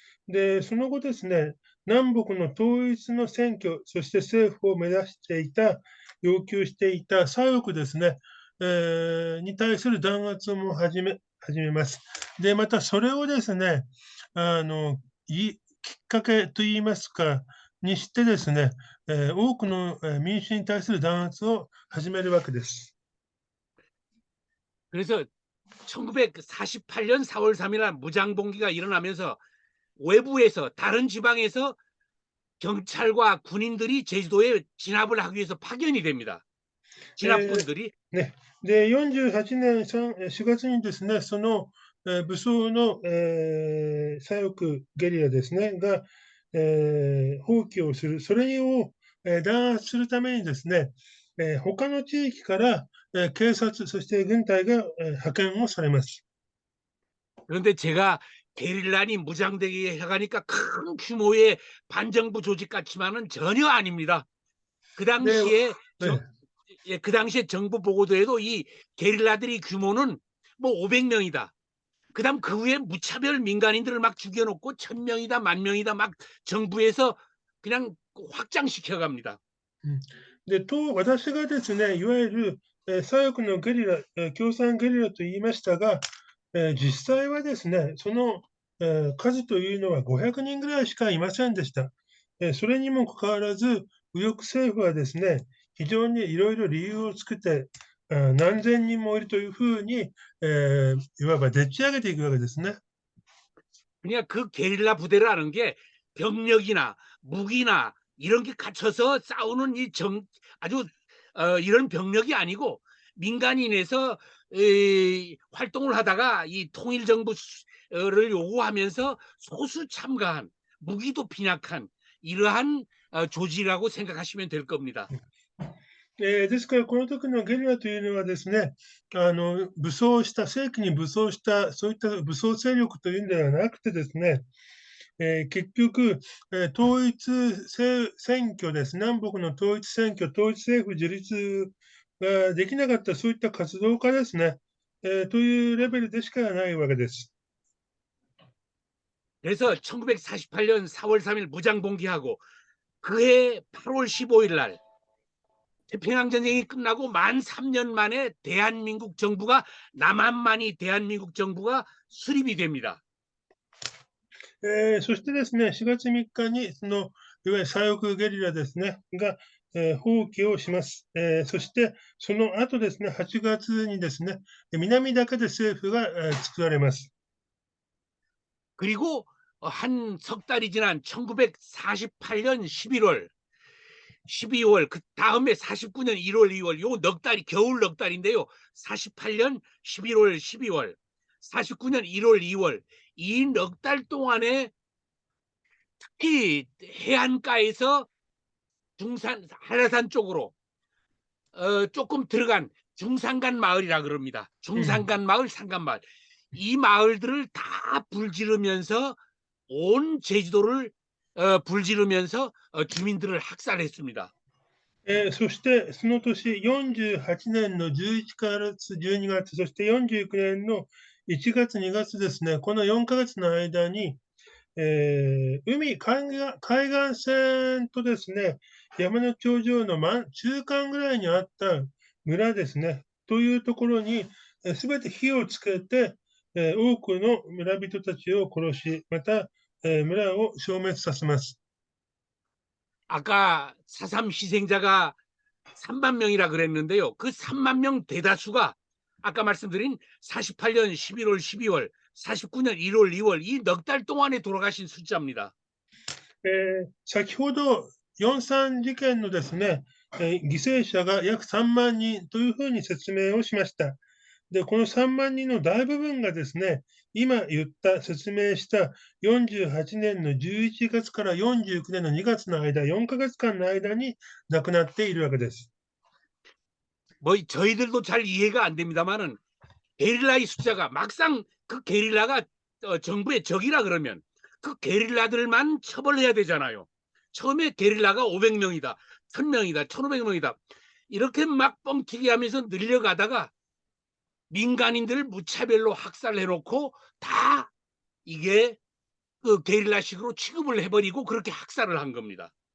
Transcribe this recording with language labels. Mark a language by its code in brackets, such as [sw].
[ja] で、その後ですね、南北の統一の選挙、そして政府を目指していた、要求していた左翼ですね、に対する弾圧も始めます。で、またそれをですね、きっかけといいますか、にしてですね、多くの民主に対する弾圧を始めるわけです。 [ko] 그래서 1948년 4월 3일 무장봉기가 일어나면서 외부에서 다른 지방에서 경찰과 군인들이 제주도에 진압을 하기 위해서 파견이 됩니다. 진압군들이. [ja] ね、で、48年4月にですね、その武装の左翼ゲリラですね、が蜂起をする、それを弾圧するためにですね、他の地域から警察、そして軍隊が派遣をされます。 [ko] 그런데 제가 게릴라니 무장되게 해가니까 큰 규모의 반정부 조직 같지만은 전혀 아닙니다. 그 당시에 그 당시에 정부 보고도에도 이 게릴라들이 규모는 뭐 500명이다. 그다음 그 후에 무차별 민간인들을 막 죽여놓고 1000명이다, 10,000명이다 막 정부에서 그냥 확장시켜 갑니다. [ja] で私がですね、いわゆる左翼のゲリラ、共産ゲリラと言いましたが、実際はですね、その、数というのは500人ぐらいしかいませんでした。それにもかかわらず、右翼政府はですね、非常にいろいろ理由を作って、何千人もいるというふうに、いわばでっち上げていくわけですね。 [ko] 그냥 그 게릴라 부대라는 게 병력이나 무기나 이런 게 갖춰서 싸우는 아주 이런 병력이 아니고 민간인에서 활동을 하다가 이 통일 정부를 요구하면서 소수 참가한 무기도 빈약한 이러한 조직이라고 생각하시면 될 겁니다. [ja] ですから、この時のゲリラというのはですね、武装した、正規に武装した、そういった武装勢力というんではなくてですね、結局、統一選挙です。南北の統一選挙、統一政府自立ができなかった、そういった活動家ですね、というレベルでしかないわけです。 [ko] 그래서 1948년 4월 3일 무장봉기하고 그해 8월 15일 날 태평양 전쟁이 끝나고 만 3년 만에 대한민국 정부가 남한만이 대한민국 정부가 수립이 됩니다. [ja] そしてですね、4月3日に、いわゆる左翼ゲリラですね、が、蜂起をします。そして、その後ですね、8月にですね、南だけで政府が、作られます。 [ko] 그리고 한 석 달이 지난 1948년 11월, 12월, 그 다음에 49년 1월, 2월, 요 넉 달이 겨울 넉 달인데요. 48년 11월, 12월, 49년 1월, 2월 이 넉 달 동안에 특히 해안가에서 한라산 쪽으로 조금 들어간 중산간 마을이라 그럽니다. 중산간 마을, 산간 마을. 이 마을들을 다 불지르면서 온 제주도를 불지르면서 주민들을 학살했습니다. [ja] そして、その年、48年の11月、12月、そして49年の1月、2月ですね、この4ヶ月の間に、海岸線とですね、山の頂上の中間ぐらいにあった村ですね、というところに、すべて火をつけて、多くの村人たちを殺し、また、村を消滅させます。 [ko] 아까 4.3 희생자가 3만 명이라 그랬는데요. 그 3만 명 대다수가 아까 말씀드린 48년 11월, 12월, 49년 1월, 2월 이 넉 달 동안에 돌아가신 숫자입니다. [ja] 先ほど、4.3事件のですね、犠牲者が約3万人というふうに説明をしました。で、この3万人の大部分がですね、今言った、説明した48年の11月から49年の2月の間、4ヶ月間の間に亡くなっているわけです。 [ko] 뭐 저희들도 잘 이해가 안 됩니다만은 게릴라의 숫자가 막상 그 게릴라가 정부의 적이라 그러면 그 게릴라들만 처벌해야 되잖아요. 처음에 게릴라가 500명이다, 1000명이다, 1500명이다 이렇게 막 뻥튀기 하면서 늘려가다가 민간인들을 무차별로 학살해놓고 다 이게 그 게릴라식으로 취급을 해버리고 그렇게 학살을 한 겁니다.